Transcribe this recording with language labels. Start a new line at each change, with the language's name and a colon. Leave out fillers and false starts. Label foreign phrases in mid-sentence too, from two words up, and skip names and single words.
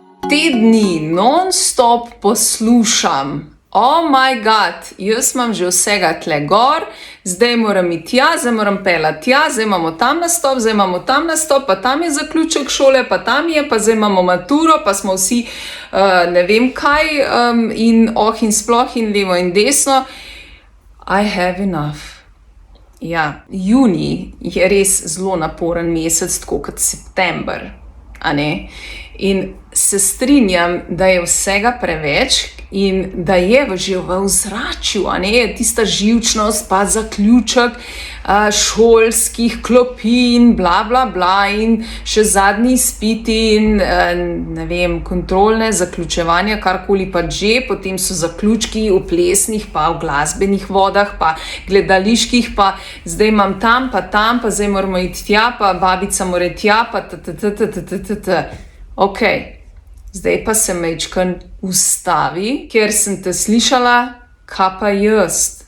Slovenian: te dni non-stop poslušam,
English: oh my god,
Slovenian: jaz imam že vsega tle gor, zdaj moram iti tja, zdaj moram pelati tja, zdaj imamo tam nastop, zdaj imamo tam nastop, pa tam je zaključek šole, pa tam je, pa zdaj imamo maturo, pa smo vsi ne vem kaj in sploh in levo in desno.
English: I have enough.
Slovenian: Ja, junij je res zelo naporen mesec, tako kot september, a ne? In se strinjam, da je vsega preveč in da je že v ozračju, a ne, tista živčnost, pa zaključek šolskih klopi in bla bla bla in še zadnji izpiti in ne vem, kontrolne zaključevanja, karkoli pa že, potem so zaključki v plesnih, pa v glasbenih vodah, pa gledaliških, pa zdaj imam tam, pa zdaj moramo iti tja, pa babica mora tja, pa Ok, zdaj pa se majčkeno ustavi, ker sem te slišala, kaj pa jaz.